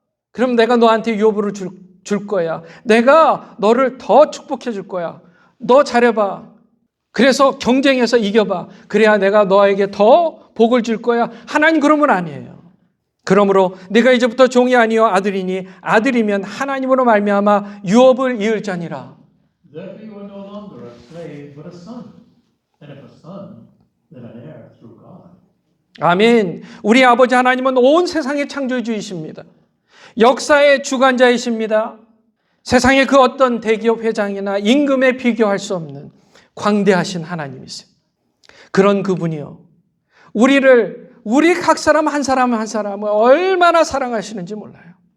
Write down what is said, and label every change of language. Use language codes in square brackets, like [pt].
[ko] 그럼 내가 너한테 유업으로 줄 거야. 내가 너를 더 축복해 줄 거야. 너 잘해봐. 그래서 경쟁해서 이겨봐. 그래야 내가 너에게 더 복을 줄 거야. 하나님 그런 분 아니에요. 그러므로 네가 이제부터 종이 아니요 아들이니 아들이면 하나님으로 말미암아 유업을 이을 자니라. [en] Therefore you are no longer a slave, but a son. And if a son, then an heir through God. [ko] 아멘. 우리 아버지 하나님은 온 세상의 창조주이십니다. 역사의 주관자이십니다. 세상의 그 어떤 대기업 회장이나 임금에 비교할 수 없는 광대하신 하나님이세요. 그런 그분이요, 우리 각 사람 한 사람을 얼마나 사랑하시는지 몰라요.